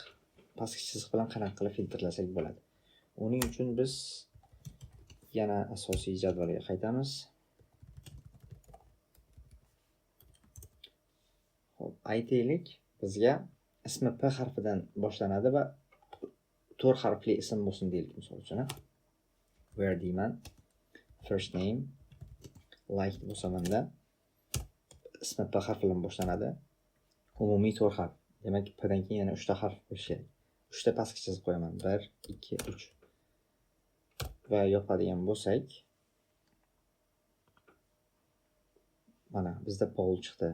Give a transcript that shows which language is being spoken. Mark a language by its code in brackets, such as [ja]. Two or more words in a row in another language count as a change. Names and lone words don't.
[uz] Pastki chiziq bilan qanaqa qilib filtrlasak bo'ladi? Uning uchun biz yana asosiy jadvalga qaytamiz. Xo'p, aytaylik, bizga ismi P harfidan boshlanadi va 4 harfli ism bo'lsin deylik, misol uchun. Where deyman, [en] first name, [uz] like bo'lsamanda ismi P harfi bilan boshlanadi. Umumiy 4 harf. Demak, P dan keyin yana 3 ta harf bo'lishi kerak. 3 ta pastga chizib qo'yaman. 1, 2, 3. Va yopadigan bo'lsak, mana bizda Paul chiqdi.